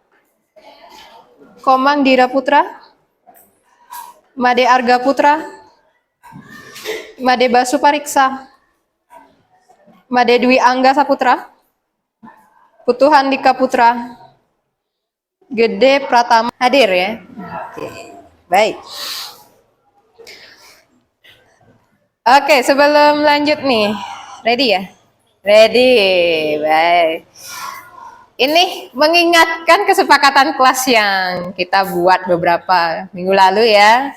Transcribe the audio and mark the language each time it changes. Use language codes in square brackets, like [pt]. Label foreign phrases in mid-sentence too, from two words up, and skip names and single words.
[id] Komang Dira Putra, Made Arga Putra, Made Basu Pariksa, Made Dwi Angga Saputra, Putu Handika Putra, Gede Pratama hadir ya. Oke, baik. Oke, sebelum lanjut nih, ready ya? Ready, baik. Ini mengingatkan kesepakatan kelas yang kita buat beberapa minggu lalu ya.